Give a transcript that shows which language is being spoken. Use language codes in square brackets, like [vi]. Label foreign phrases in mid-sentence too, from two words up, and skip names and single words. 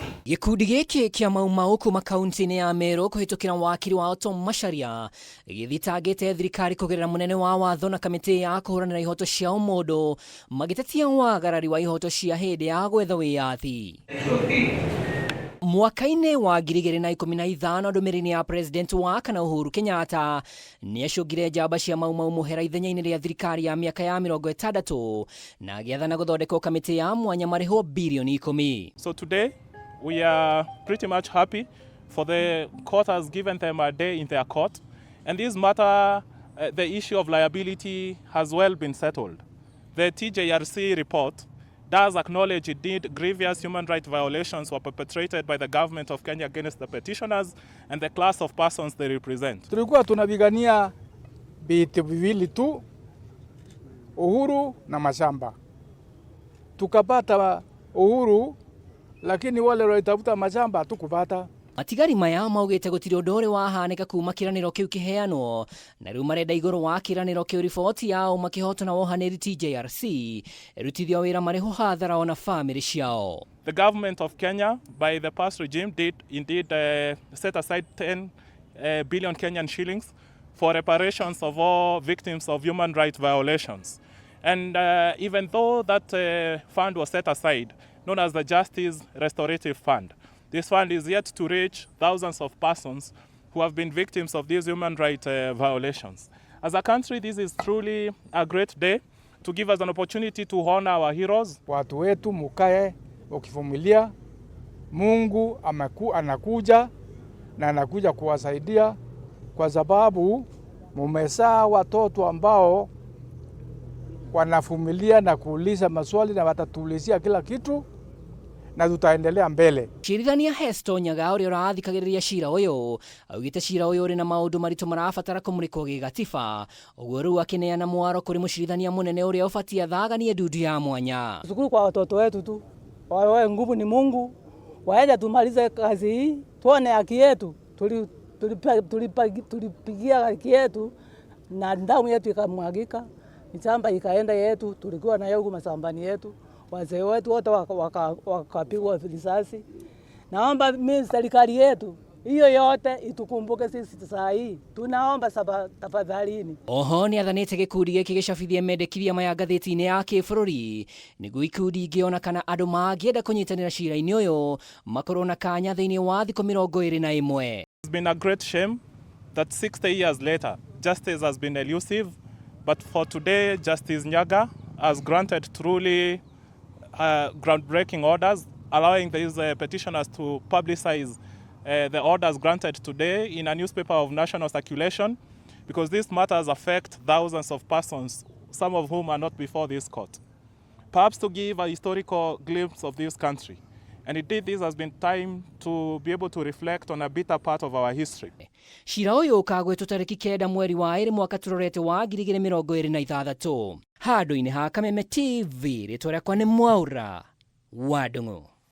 [ki] Gikundi giki kia maumau kuma kaunti-ini ya MERU kuhitukira wakiri wao Tom Macharia githitangite thirikari kugerera munene wa watho na kamiti ya kuhuranira ihoto cia umundu magitetia wagarari wa ihoto cia hindi ya gwetha wiyathi. Mwaka-ini wa 2015 ndumiriri ya president wa kana Uhuru Kenyatta ni acungire njamba cia maumau muhera ithenya-ini ria thirikari ya miaka ya 60 na agiathana guthondekwo kamiti ya mwanya marihi bilioni 10. [en] So today we are pretty much happy for the court has given them a day in their court, and this matter, the issue of liability has well been settled. The TJRC report does acknowledge indeed grievous human rights violations were perpetrated by the government of Kenya against the petitioners and the class of persons they represent. [sw] Tulikuwa tunapigania vitu viwili tu, uhuru na mashamba. Tukapata uhuru, lakini wale walitafuta mashamba hatukupata. [ki] Matigari maya maugite gutiri undu uri wahanika kuma kiraniro kiu kiheanwo na riu marenda iguru wa kiraniro kiu riboti yao makihoto na wohaniri TJRC erutithio wira mariho hathara ona family ciao. [en] The government of Kenya by the past regime did indeed set aside 10 billion Kenyan shillings for reparations of all victims of human rights violations. And even though that fund was set aside, known as the Justice Restorative Fund, this fund is yet to reach thousands of persons who have been victims of these human rights violations. As a country, this is truly a great day to give us an opportunity to honor our heroes. [sw] Watu wetu mukae ukivumilia, Mungu anakuja na anakuja kuwasaidia kwa sababu mumezaa watoto ambao wanavumilia na kuuliza maswali na watatulizia kila kitu na tutaendelea mbele. [ki] Ciirithania Hesto Nyaga uri urathikagiriria cira uyu augite cira uyu uri na maundu maritu marabatara kumurikwo gigatiba uguo riu akineana mwaro kuri mucirithania munene uria ubatie athaganie ndundu ya mwanya. [sw] Shukuru kwa watoto wetu tu, wawe nguvu ni Mungu, waende tumalize kazi hii, tuone haki yetu. Tulipigia haki yetu na damu yetu ikamwagika, shamba ikaenda yetu, tulikuwa na yao mashambani yetu. Wazee wetu wote wakapigwa risasi. Naomba mimi serikali yetu hiyo yote itukumbuke sisi saa hii. Tunaomba tafadhalini. [ki] Oho ni athanite gikundi giki gicabithie mendekithia maya ngathiti-ini ya kibururi niguo ikundi ingiona kana andu mangienda kunyitanira cira-ini uyu makorwo na kanya thiini wa thikũ 21. [en] It's been a great shame that 60 years later justice has been elusive, but for today Justice Nyaga has granted truly groundbreaking orders, allowing these petitioners to publicize the orders granted today in a newspaper of national circulation, because these matters affect thousands of persons, some of whom are not before this court. Perhaps to give a historical glimpse of this country. And indeed, this has been time to be able to reflect on a bitter part of our history. [ki] Cira uyu ukagwetwo tariki 9 mweri wa 2 mwaka turorete wa 2026 handu-ini ha Kameme TV ritwa riakwa ni Mwaura wa Ndung'u.